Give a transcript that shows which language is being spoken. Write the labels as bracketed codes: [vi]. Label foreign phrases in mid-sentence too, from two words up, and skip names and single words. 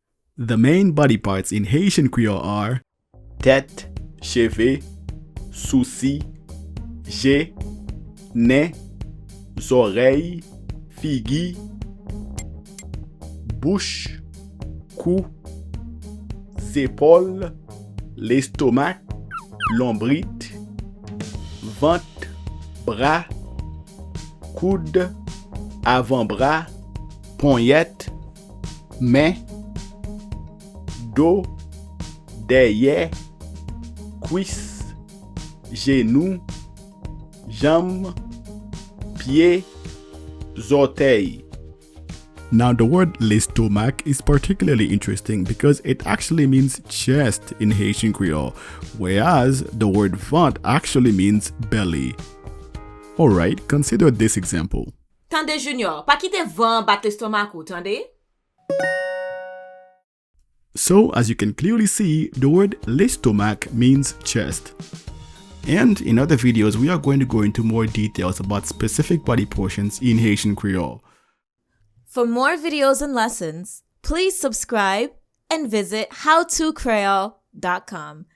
[en] The main body parts in Haitian Creole are [ht] tête, cheve, Sousi, nez, Zòrèy, Figi, Bouch, Koud, Zepòl, Lestomak, Lonbrit, Vant, bras, Koud, avant-bras, Ponyèt, main, dos, Dèyè, Kuis, Jenou, Janm, pied, Zòtèy. [en] Now the word Lestomak is particularly interesting because it actually means chest in Haitian Creole, whereas the word Vant actually means belly. Alright, consider this example. [ht] Tande Junior, pa kite Vant bat l'estomac ou, tande? [en] So, as you can clearly see, the word Lestomak means chest. And in other videos, we are going to go into more details about specific body portions in Haitian Creole. For more videos and lessons, please subscribe and visit howtocreole.com.